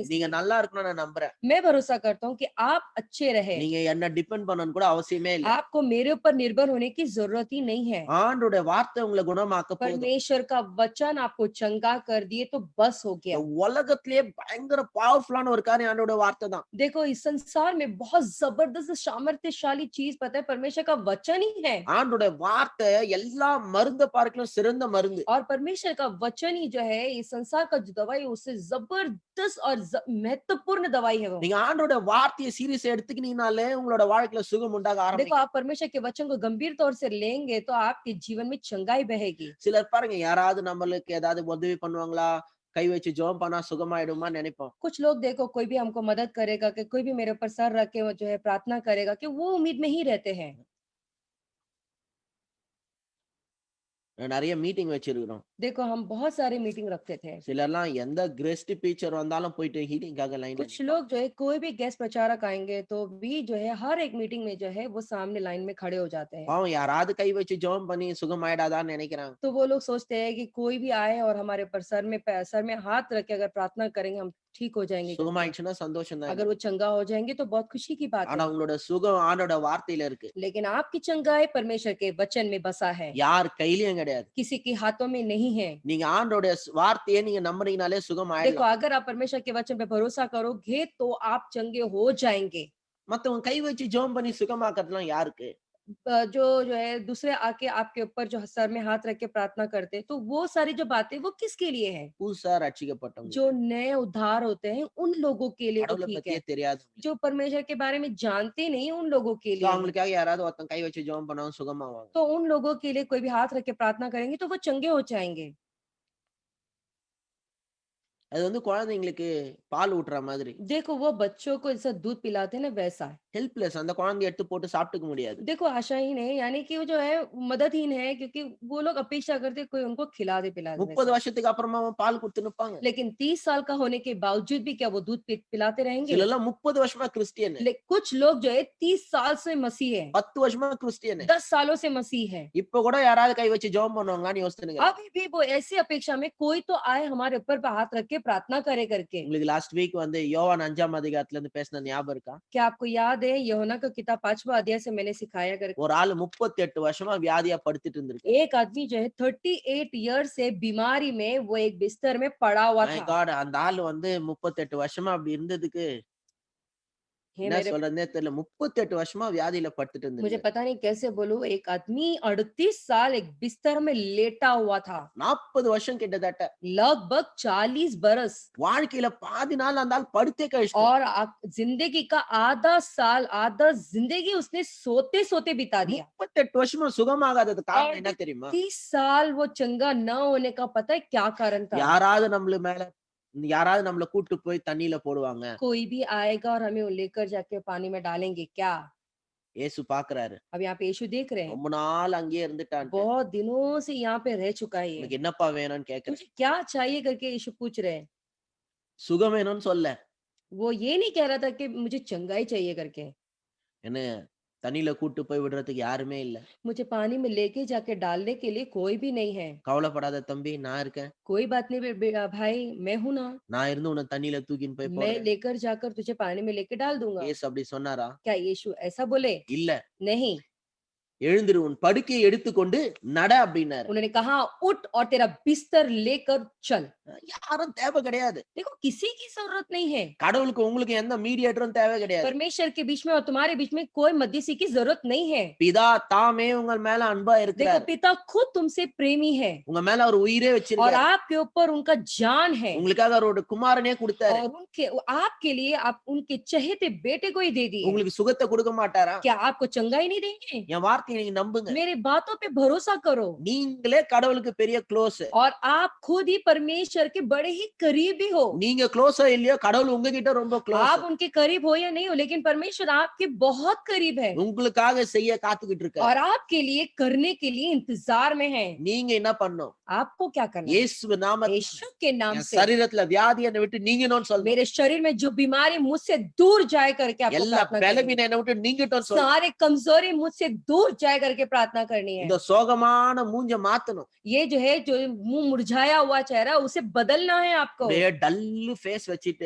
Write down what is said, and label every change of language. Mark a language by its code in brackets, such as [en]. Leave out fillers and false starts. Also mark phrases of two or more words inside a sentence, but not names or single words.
[ta] நீங்க [hi] इसलिए। [ta] நல்லா இருக்கணும்னு நான் நம்புறேன். [hi] मैं भरोसा करता हूँ कि आप अच्छे रहे, [ta] நீங்க என்ன டிபெண்ட் பண்ணனும் கூட அவசியமே இல்ல. [hi] आपको मेरे ऊपर निर्भर होने की जरूरत ही नहीं है। [ta] ஆண்டவருடைய வார்த்தை உங்களை குணமாக்க போகுது. [hi] परमेश्वर का वचन आपको चंगा कर दिए तो बस हो गया। [ta] இந்த உலகத்திலேயே பயங்கர பவர்ஃபுல்லான ஒரு காரியம் ஆண்டவருடைய வார்த்தை தான். [hi] देखो इस संसार में बहुत जबरदस्त सामर्थ्यशाली चीज पता है परमेश्वर का वचन ही है [ta] ஆண்டவருடைய வார்த்தை எல்லா மருந்த பார்க்கலும் சிறந்த மருந்து. [hi] और परमेश्वर का वचन ही जो है इस संसार का जो दवाई है उससे जबरदस्त और महत्वपूर्ण दवाई है वो। [ta] நீங்க ஆண்டவருடைய வார்த்தையை சீரியஸா எடுத்துக்கினீங்கனாலே உங்களோட வாழ்க்கையில சுகம் உண்டாக [hi] देखो [ta] ஆரம்பிக்கும். [hi] आप परमेश्वर के वचन को गंभीर तौर से लेंगे तो आपके जीवन में चंगाई बहेगी। [ta] சிலர் பாருங்க யாராவது நம்மளுக்கு ஏதாவது உதவி பண்ணுவாங்களா கை வச்சு ஜெபம் பண்ணா சுகமாயிடுமா நினைப்போம். [hi] कुछ लोग देखो कोई भी हमको मदद करेगा कि कोई भी मेरे ऊपर सर रख के वो जो है प्रार्थना करेगा कि वो उम्मीद में ही रहते हैं। [ta] நிறைய மீட்டிங் வச்சிருக்கிறோம். [hi] देखो हम बहुत सारे मीटिंग रखते थे, [ta] சிலர்லாம் எந்த [en] guest teacher [ta] வந்தாலும் போயிட்டு ஹீலிங்காக லைன்ல [hi] कुछ लोग जो है कोई भी गेस्ट प्रचारक आएंगे तो भी जो है हर एक मीटिंग में जो है वो सामने लाइन में खड़े हो जाते हैं। [ta] பாவம் யாராவது கை வச்சு ஜெபம் பண்ணி சுகமாயிடாதான்னு நினைக்கிறாங்க. [hi] तो वो लोग सोचते हैं कि कोई भी आए और हमारे ऊपर सर में हाथ रख के अगर प्रार्थना करेंगे हम ठीक हो जाएंगे करके। [ta] சுகமாயிடுச்சுன்னா சந்தோஷம் தான். [hi] अगर वो चंगा हो जाएंगे तो बहुत खुशी की बात [ta] ஆனா [hi] है, [ta] உங்களோட சுகம் ஆண்டோட வார்த்தையில இருக்கு. [hi] लेकिन आपकी चंगाई परमेश्वर के वचन में बसा है, [ta] யார் கையிலயும் கிடையாது. [hi] किसी के हाथों में नहीं है। [ta] நீங்க ஆண்டோட வார்த்தையை நீங்க நம்புறீங்கனாலே [hi] देखो [ta] சுகமாயிடலாம். [hi] अगर आप परमेश्वर के वचन पे भरोसा करोगे तो आप चंगे हो जाएंगे। [ta] மத்தவங்க கை வச்சு ஜெபம் பண்ணி சுகமாக்கறதுலாம் யாருக்கு? [hi] जो है दूसरे आके आपके ऊपर जो सर में हाथ रख के प्रार्थना करते हैं तो वो सारी जो बातें वो किसके लिए है? [ta] புதுசா ரட்சிக்கப்பட்டவங்க. [hi] जो नए उद्धार होते हैं उन लोगों के लिए तो [ta] கடவுளை [hi] ठीक [ta] பத்தியே [hi] है, [ta] தெரியாது. [hi] जो परमेश्वर के बारे में जानते नहीं उन लोगों के लिए है। [ta] அவங்களுக்காக யாராவது ஒருத்தன் கை வச்சு ஜெபம் பண்ணா சுகமாவாங்க. [hi] तो उन लोगों के लिए कोई भी हाथ रख के प्रार्थना करेंगे तो वो चंगे हो जाएंगे। [ta] அது வந்து குழந்தைங்களுக்கு பால் ஊட்டுற மாதிரி. [hi] देखो वो बच्चों को जैसा दूध पिलाते हैं ना वैसा है। [ta] ஹெல்ப்லெஸ் அந்த குழந்தைய எடுத்து போட்டு சாப்பிட்டுக்க முடியாது. [hi] देखो आशाहीन है यानी कि वो जो है मददहीन है क्योंकि वो लोग अपेक्षा करते हैं कोई उनको खिला दे पिला दे [ta] 30 [hi] वैसा। [ta] வருஷத்துக்கு அப்புறமா பால் குடுத்து நிப்பாங்க. [hi] लेकिन 30 साल का होने के बावजूद भी क्या वो दूध पिलाते रहेंगे? [ta] சிலர்லாம் 30 வருஷமா கிறிஸ்டியன். [hi] कुछ लोग जो है 30 साल से मसीह है, [ta] 10 வருஷமா கிறிஸ்டியன். [hi] 10 सालों से मसीह है, [ta] இப்ப கூட யாராவது கை வச்சு ஜெபம் பண்ணுவாங்களான்னு யோசிச்சுங்க. [hi] अभी भी वो ऐसी अपेक्षा में कोई तो आए हमारे ऊपर पे हाथ रख के प्रार्थना करे करके। [ta] உங்களுக்கு [en] last week [ta] வந்து யோவான் 5ஆம் அதிகாரத்துல இருந்து பேசின ஞாபகம் இருக்கா? [hi] क्या आपको याद है यूहन्ना का किताब 5वां अध्याय से मैंने सिखाया करके? [ta] ஒரு ஆளு 38 வருஷமா வியாதியா படுத்துட்டு இருந்திருக்கு. [hi] एक आदमी जो है 38 ईयर से बीमारी में वो एक बिस्तर में पड़ा हुआ [ta] மை [hi] था। [ta] காட் அந்த ஆளு வந்து 38 வருஷமா அப்படி இருந்ததுக்கு [hi] हे [ta] என்ன [hi] मेरे [ta] சொல்றதுன்னே தெரியல. 38 வருஷமா வியாதியில படுத்துட்டு [hi] मुझे [ta] இருந்திருக்கு. [hi] पता नहीं कैसे बोलूं, एक आदमी 38 साल एक बिस्तर में लेटा हुआ था, [ta] 40 வருஷம் கிட்டத்தட்ட. [hi] लगभग 40 बरस। [ta] வாழ்க்கையில பாதி நாள் அந்த ஆள் படுத்தே கழிச்சிட்டார். [hi] और जिंदगी का आधा साल, आधा जिंदगी उसने सोते सोते बिता दिया। [ta] 38 வருஷமா சுகமாகாதது [hi] और [ta] காரணம் என்ன தெரியுமா? [hi] 30 साल वो चंगा न होने का पता है क्या कारण था? [ta] யாராவது நம்மள கூட்டு போய் தண்ணீல போடுவாங்க. [hi] कोई भी आएगा और हमें वो लेकर जाके पानी में डालेंगे क्या? [ta] இயேசு பார்க்கிறாரு. [hi] अब यहाँ पे यीशु देख रहे हैं, [ta] ரொம்ப நாள் அங்கேயே இருந்துட்டான்ட்டு. [hi] बहुत दिनों से यहाँ पे रह चुका है ये। [ta] உனக்கு என்னப்பா வேணும்னு கேட்கிறேன். [hi] तुझे क्या चाहिए करके यीशु पूछ रहे हैं। [ta] சுகம் வேணும்னு சொல்ல. [hi] वो ये नहीं कह रहा था कि मुझे चंगाई चाहिए करके, [ta] என்ன தண்ணீல கூட்டு போய் விடுறதுக்கு யாருமே இல்ல. [hi] मुझे पानी में लेके जाके डालने के लिए कोई भी नहीं है। [ta] கவலைப்படாத தம்பி, நான் இருக்கேன். [hi] कोई बात नहीं भाई, मैं हूं ना, [ta] நான் இருந்து உன்னை தண்ணீல தூக்கின்னு போய் [hi] मैं [ta] போடுறேன். [hi] लेकर जाकर तुझे पानी में लेके डाल दूंगा। [ta] இயேசு அப்படி சொன்னாரா? [hi] क्या यीशु ऐसा बोले? [ta] இல்ல. [hi] नहीं, [ta] எழுந்திரு, உன் படுக்கையை எடுத்துக்கொண்டு நட அப்படின்னாரு. [hi] उन्होंने कहा उठ और तेरा बिस्तर लेकर चल। [ta] யாரும் தேவை கிடையாது. [hi] देखो किसी की जरूरत नहीं है, [ta] கடவுளுக்கு உங்களுக்கு எந்த மீடியேட்டரும் தேவை கிடையாது. [hi] परमेश्वर के बीच में और तुम्हारे बीच में कोई मध्यस्थी की जरूरत नहीं है। [ta] பிதா தாமே உங்கள் மேல அன்பா [hi] देखो [ta] இருக்கிறார். [hi] पिता खुद तुमसे प्रेमी है [ta] உங்க மேல அவர் உயிரே [hi] और [ta] வச்சிருக்காரு. [hi] आपके ऊपर उनका जान है, [ta] உங்களுக்காக அவரோட குமாரனே கொடுத்தாரு. [hi] और उनके आपके लिए आप उनके चहेते बेटे को ही दे दिए। [ta] உங்களுக்கு சுகத்தை கொடுக்க மாட்டாரா? [hi] क्या आपको चंगाई नहीं देंगे? [ta] என் வார்த்தையை நீங்க நம்புங்க. [hi] मेरी बातों पे भरोसा करो, [ta] நீங்களே கடவுளுக்கு பெரிய க்ளோஸ். [hi] और आप खुद ही परमेश्वर के बड़े ही करीबी हो। [ta] நீங்க க்ளோஸா இல்லையோ கடவுள் உங்ககிட்ட ரொம்ப [hi] आप [ta] க்ளோஸ். [hi] उनके करीब हो या नहीं हो, लेकिन परमेश्वर आपके बहुत करीब है [ta] உங்களுக்காக செய்ய காத்துக்கிட்டு இருக்காரு. [hi] और आपके लिए करने के लिए इंतजार में है। [ta] நீங்க என்ன பண்ணணும்? [hi] आपको क्या करना है? [ta] இயேசு நாமத்தில் [hi] यीशु के नाम [ta] என் [hi] से [ta] சரீரத்துல வியாதி என்னை விட்டு நீங்கணும்னு சொல்லணும். [hi] मेरे शरीर में जो बीमारी मुझसे दूर जाए करके आपको [ta] எல்லா [hi] प्रार्थना करनी है। [ta] பலவீனம் என்னை விட்டு நீங்கட்டும்னு சொல்லணும். [hi] सारे कमजोरी मुझसे दूर जाए करके प्रार्थना करनी है। [ta] இந்த சோகமான மூஞ்ச மாத்தணும். [hi] ये जो है, जो मुंह मुरझाया हुआ चेहरा, उसे बदलना है आपको। [ta] அப்படியே [en] dull face [ta] வச்சிட்டு